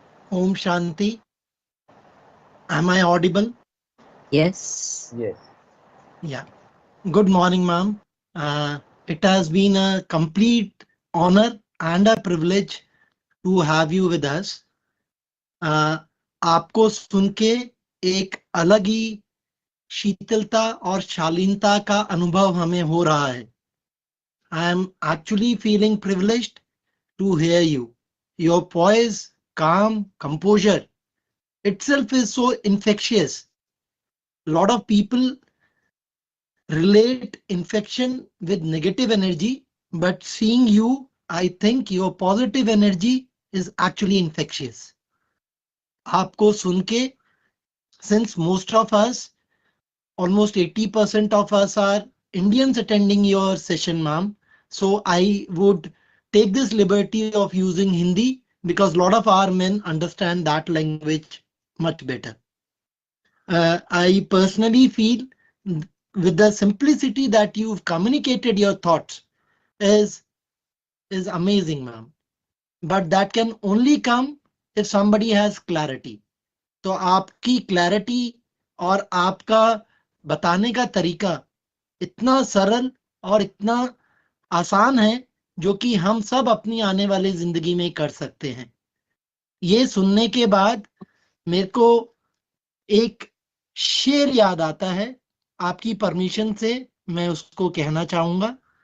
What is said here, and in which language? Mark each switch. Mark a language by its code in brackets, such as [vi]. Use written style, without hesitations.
[en] Om Shanti. Am I audible? Yes. Yes. Yeah. Good morning, ma'am. It has been a complete honor and a privilege to have you with us. [hi] आपको सुन के एक अलग ही शीतलता और शालीनता का अनुभव हमें हो रहा है. [en] I am actually feeling privileged to hear you. Your poise, calm, composure itself is so infectious. A lot of people relate infection with negative energy, but seeing you, I think your positive energy is actually infectious. [hi] आपको सुन के, [en] since most of us, almost 80% of us are Indians attending your session, ma'am. So I would take this liberty of using Hindi because a lot of our men understand that language much better. I personally feel with the simplicity that you've communicated your thoughts is amazing, ma'am. But that can only come if somebody has clarity. [hi] तो आपकी clarity और आपका बताने का तरीका इतना सरल और इतना आसान है जो कि हम सब अपनी आने वाली जिंदगी में कर सकते हैं। ये सुनने के बाद मेरे को एक शेर याद आता है, आपकी परमिशन से मैं उसको कहना चाहूंगा।